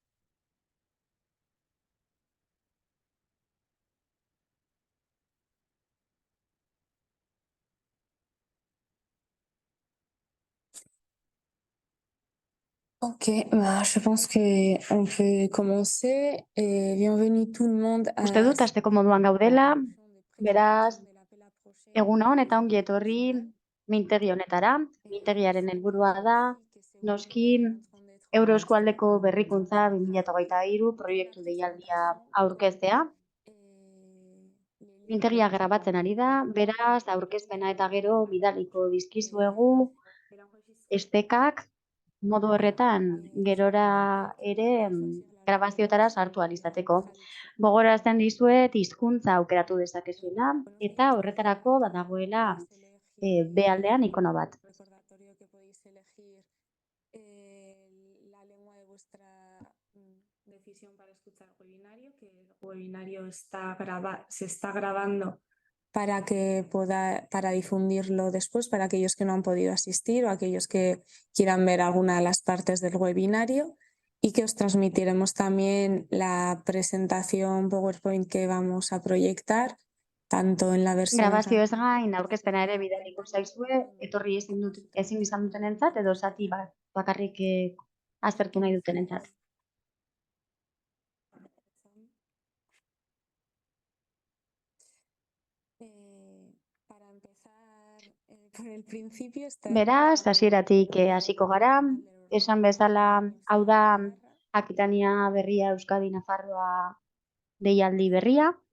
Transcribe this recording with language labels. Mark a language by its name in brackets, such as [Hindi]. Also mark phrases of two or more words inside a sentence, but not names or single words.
[French] Ok, bah, je pense qu'on peut commencer. Et bienvenue tout le monde [Basque] Uste à... dut, hasteko moduan gaudela, beraz, egun on eta ongi etorri mintegi honetara. Mintegiaren helburua da, noski, Euroeskualdeko berrikuntza 2023 proiektu deialdia aurkeztea. Mintegia grabatzen ari da, beraz, aurkezpena eta gero bidaliko dizkizuegu estekak modu horretan gerora ere grabazioetara sartu ahal izateko. Gogorarazten dizuet hizkuntza aukeratu dezakezuela eta horretarako badagoela bealdean ikono bat. [Spanish] La lengua de vuestra decisión para escuchar webinario, que el webinario se está grabando para difundirlo después para aquellos que no han podido asistir o aquellos que quieran ver alguna de las partes del webinario, y que os transmitiremos también la presentación PowerPoint que vamos a proyectar, tanto en la versión... [Basque] Grabazio ez gain, aurkezpena ere bidaliko zaizue, etorri ezin izan dutenentzat edo zati bat bakarrik aztertu nahi dutenentzat. Beraz, hasieratik hasiko gara, esan bezala, hau da Akitania berria Euskadi Nafarroa deialdi berria.